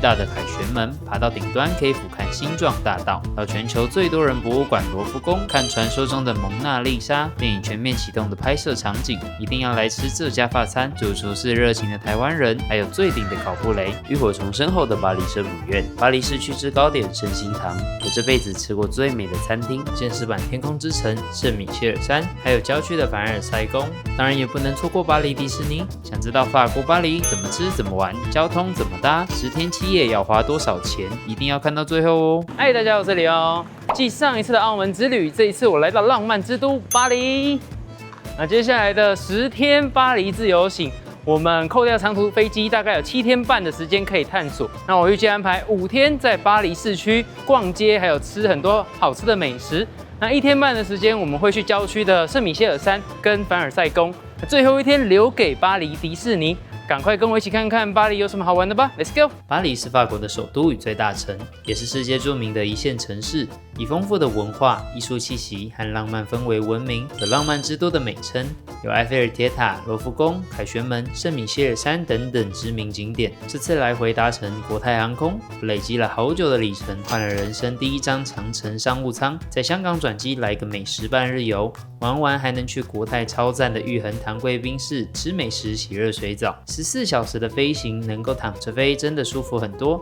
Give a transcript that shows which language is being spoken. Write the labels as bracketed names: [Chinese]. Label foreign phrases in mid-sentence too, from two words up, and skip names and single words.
[Chinese] 大的凱旋門，爬到頂端可以俯瞰星狀大道，到全球最多人博物館羅浮宮看傳說中的蒙娜麗莎，電影全面啟動的拍攝場景，一定要來吃這家法餐，主廚是熱情的台灣人，還有最頂的烤布雷，浴火重生後的巴黎聖母院，巴黎市區之高點聖心堂，我這輩子吃過最美的餐廳，現實版天空之城、聖米歇爾山，還有郊區的凡爾賽宮，當然也不能錯過巴黎迪士尼。想知道法國巴黎怎麼吃、怎麼玩，交通怎麼搭，10天7夜要花多少錢，一定要看到最後哦。嗨，大家好，我是李歐。繼上一次的澳門之旅，這一次我來到浪漫之都巴黎。那接下來的10天巴黎自由行，我們扣掉長途飛機，大概有7天半的時間可以探索。那我預計安排5天在巴黎市區逛街，還有吃很多好吃的美食。那1天半的時間，我們會去郊區的聖米歇爾山跟凡爾賽宮。最後1天留給巴黎迪士尼。趕快跟我一起看看巴黎有什麼好玩的吧 ！ [English] Let's go！ [Chinese] 巴黎是法國的首都與最大城，也是世界著名的一線城市，以豐富的文化、藝術氣息和浪漫氛圍聞名，有浪漫之都的美稱，有埃菲爾鐵塔、羅浮宮、凱旋門、聖米歇爾山等等知名景點。這次來回搭乘國泰航空，累積了好久的里程，換了人生第1張長程商務艙，在香港轉機來個美食半日遊，玩完還能去國泰超讚的玉衡堂貴賓室吃美食、洗熱水澡。14小時的飛行能夠躺着飛，真的舒服很多。